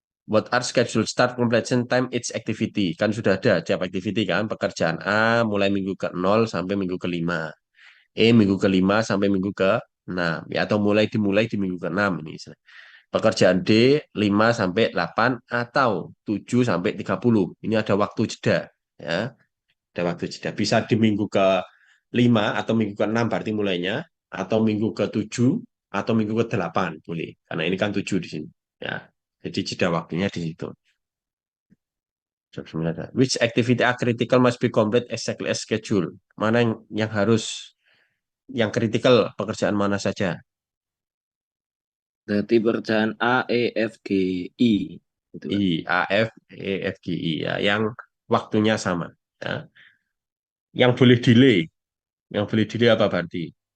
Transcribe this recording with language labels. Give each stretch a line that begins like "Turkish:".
English: What are schedule start completion time each activity?
Indonesian: Kan sudah ada tiap activity kan. Pekerjaan A mulai minggu ke-0 sampai minggu ke-5. Minggu ke-5 sampai minggu ke-6. Ya, atau dimulai di minggu ke-6 ini. Pekerjaan D 5 sampai 8 atau 7 sampai 30. Ini ada waktu jeda ya. Ada waktu jeda. Bisa di minggu ke-5 atau minggu ke-6 berarti mulainya atau minggu ke-7 atau minggu ke-8 boleh. Karena ini kan 7 di sini ya. Jadi jeda waktunya di situ.
English: Which activity are critical must be complete exactly as schedule.
Indonesian: Mana yang harus yang kritikal pekerjaan mana saja? Berarti pekerjaan A, E, F, G, I. Gitu, Pak. A, F, E, F, G, I ya, yang waktunya sama. Ya. Yang boleh delay, apa berarti?